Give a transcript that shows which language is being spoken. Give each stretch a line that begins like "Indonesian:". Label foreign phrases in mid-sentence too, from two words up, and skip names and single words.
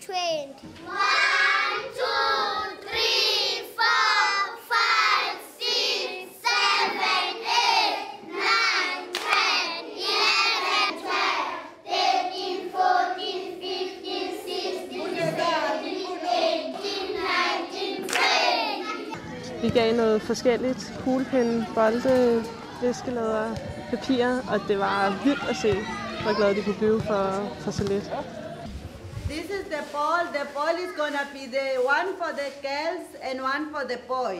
Danish: 1, 2, 3, 4, 5, 6, 7, 8, 9, 10, 11, 12, 13, 14, 15, 16, 17, 18, 19, 20. Vi gav noget forskelligt. Kuglepinde, bolde, viskelæder, papir, og det var vildt at se, hvor glade de kunne blive for så lidt.
English: This is the ball. The ball is gonna be the one for the girls and one for the boys.